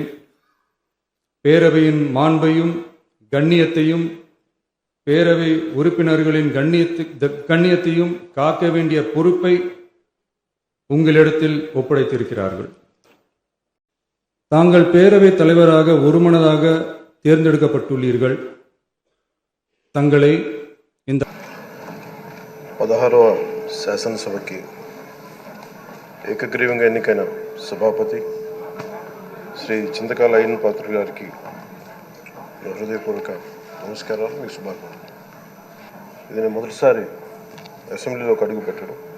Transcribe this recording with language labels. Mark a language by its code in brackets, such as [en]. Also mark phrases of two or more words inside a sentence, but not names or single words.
[ta] பேரவையின் மாண்பையும் கண்ணியத்தையும் பேரவை உறுப்பினர்களின் கண்ணியத்தையும் காக்க வேண்டிய பொறுப்பை உங்களிடத்தில் ஒப்படைத்திருக்கிறார்கள். தாங்கள் பேரவைத் தலைவராக ஒருமனதாக தேர்ந்தெடுக்கப்பட்டுள்ளீர்கள். தங்களை இந்த [te] 16వ శాసనసభకి ఏకగ్రీవంగా ఎన్నికైన సభాపతి శ్రీ చింతకాల అయ్యన్ పాత్ర గారికి హృదయపూర్వక నమస్కారాలు, మీకు శుభాకాంక్షలు. ఇది నేను మొదటిసారి అసెంబ్లీలోకి అడుగు పెట్టడం.